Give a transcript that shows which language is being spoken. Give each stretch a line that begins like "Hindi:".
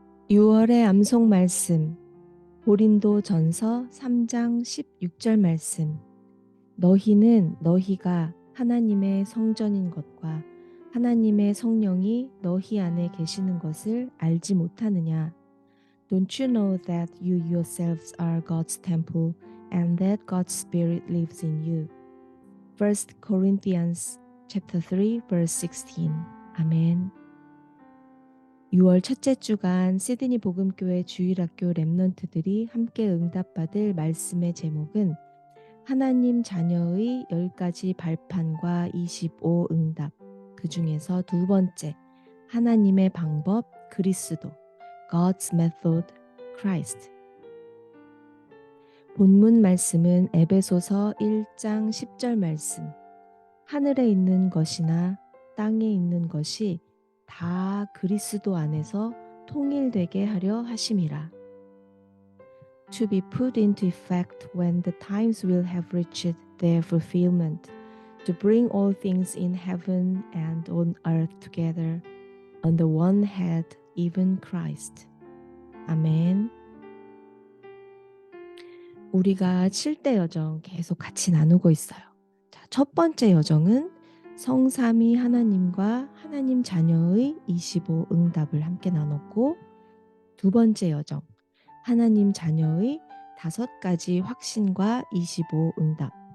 Korean: 6월의 암송 말씀, 고린도전서 3장 16절 말씀. 너희는 너희가 하나님의 성전인 것과 하나님의 성령이 너희 안에 계시는 것을 알지 못하느냐?
English: Don't you know that you yourselves are God's temple and that God's Spirit lives in you? 1 Corinthians chapter 3 verse 16. 아멘.
Korean: 6월 첫째 주간 시드니 복음교회 주일학교 랩넌트들이 함께 응답받을 말씀의 제목은 하나님 자녀의 10가지 발판과 25 응답, 그 중에서 두 번째, 하나님의 방법 그리스도,
English: God's method, Christ.
Korean: 본문 말씀은 에베소서 1장 10절 말씀. 하늘에 있는 것이나 땅에 있는 것이 다 그리스도 안에서 통일되게 하려 하심이라.
English: To be put into effect when the times will have reached their fulfillment, to bring all things in heaven and on earth together, under one head, even Christ.
Korean: 아멘. 우리가 7대 여정 계속 같이 나누고 있어요. 자, 첫 번째 여정은 성삼위 하나님과 하나님 자녀의 25 응답을 함께 나눴고, 두 번째 여정, 하나님 자녀의 5가지 확신과 25 응답.